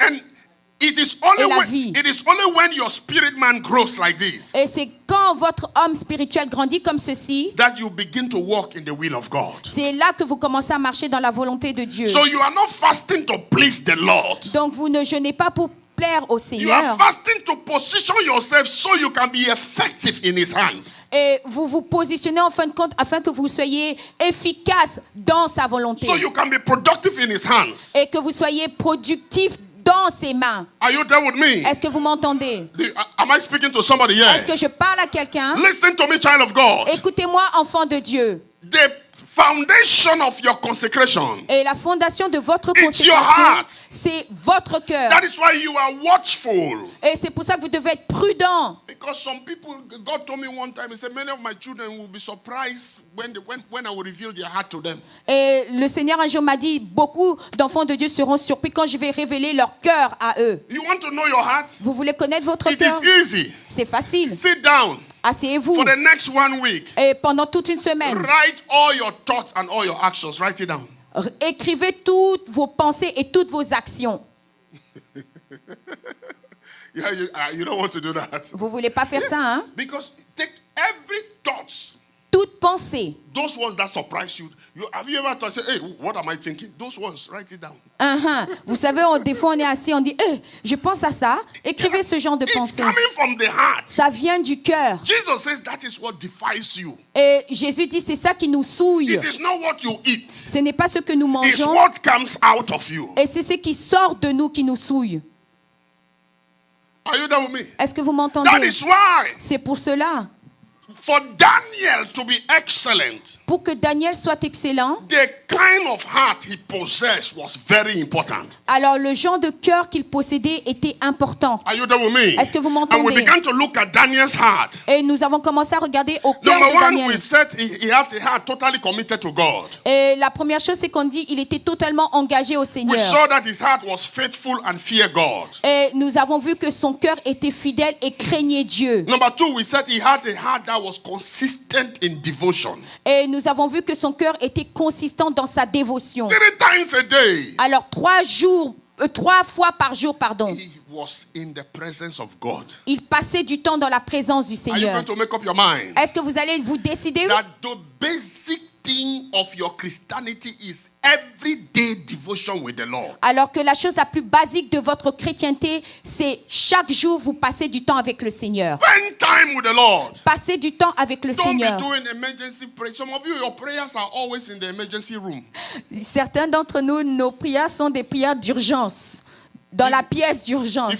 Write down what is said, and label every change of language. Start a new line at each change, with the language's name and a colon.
English: And it is only
French: Et la
English: when,
French: vie.
English: it is only when your spirit man grows like this
French: Et c'est quand votre homme spirituel grandit comme ceci,
English: that you begin to walk in the will of God.
French: c'est là que vous commencez à marcher dans la volonté de Dieu.
English: So you are not fasting to please the Lord.
French: Donc vous ne jeûnez pas pour plaire au
English: You are
French: Seigneur.
English: fasting to position yourself so you can be effective in His hands.
French: Et vous vous positionnez en fin de compte afin que vous soyez efficace dans sa volonté.
English: So you can be productive in His hands.
French: Et que vous soyez productif dans ses mains.
English: Are you there with me?
French: Est-ce que vous m'entendez?
English: Am I speaking to somebody
French: Est-ce que je parle à quelqu'un?
English: Listen to me, child of God.
French: Écoutez-moi, enfant de Dieu.
English: The foundation of your consecration,
French: Et la fondation de votre
English: It's your
French: consécration,
English: heart.
French: c'est votre cœur.
English: that is why you are watchful.
French: Et c'est pour ça que vous devez être prudent.
English: Because some people, God told me one time, He said, many of my children will be surprised when I will reveal their heart to them.
French: Et le Seigneur un jour m'a dit, beaucoup d'enfants de Dieu seront surpris quand je vais révéler leur cœur à eux.
English: You want to know your heart?
French: Vous voulez connaître votre
English: It
French: cœur?
English: is easy.
French: C'est facile.
English: Sit down
French: Asseyez-vous.
English: for the next 1 week.
French: Et pendant toute une semaine,
English: Write all your thoughts and all your actions. Write it down.
French: écrivez toutes vos pensées et toutes vos actions.
English: Yeah, you don't want to do that.
French: Vous voulez pas faire ça, hein?
English: Because take every thought,
French: Toute pensée.
English: those ones that surprise you. Have you ever thought, say, hey, what am I thinking? Those ones, write it down.
French: Vous savez, des fois on est assis, on dit, je pense à ça. Écrivez ce genre de
English: It's
French: pensée.
English: coming from the heart.
French: Ça vient du cœur.
English: Jesus says that is what defiles you.
French: Et Jésus dit, c'est ça qui nous souille.
English: It is not what you eat.
French: Ce n'est pas ce que nous
English: It's
French: mangeons.
English: what comes out of you.
French: Et c'est ce qui sort de nous qui nous souille.
English: Are you there with me?
French: Est-ce que vous
English: That
French: m'entendez?
English: is why
French: C'est pour cela.
English: for Daniel to be excellent,
French: Pour que Daniel soit excellent,
English: the kind of heart he possessed was very important.
French: alors le genre de cœur qu'il possédait était important.
English: Are you there with me?
French: Est-ce que vous
English: And we
French: m'entendez?
English: began to look at Daniel's heart.
French: Et nous avons commencé à regarder au cœur
English: Number
French: de
English: one,
French: Daniel.
English: we said he had a heart totally committed to God.
French: Et la première chose, c'est qu'on dit il était totalement engagé au
English: We
French: Seigneur.
English: saw that his heart was faithful and feared God.
French: Et nous avons vu que son cœur était fidèle et craignait Dieu.
English: Number two, we said he had a heart that was consistent in devotion.
French: Et nous avons vu que son cœur était consistant dans sa dévotion.
English: 3 times a day,
French: Alors 3 fois par jour, pardon,
English: he was in the presence of God.
French: il passait du temps dans la présence du
English: Are you
French: Seigneur.
English: going to make up your mind
French: Est-ce que vous allez vous décider?
English: that the basic thing of your Christianity is everyday devotion with the Lord?
French: Alors que la chose la plus basique de votre chrétienté, c'est chaque jour vous passez du temps avec le Seigneur.
English: Spend time with the Lord.
French: Passez du temps avec le
English: Don't
French: Seigneur.
English: be doing emergency prayer. Some of you, your prayers are always in the emergency room.
French: Certains d'entre nous, nos prières sont des prières d'urgence, dans la pièce d'urgence.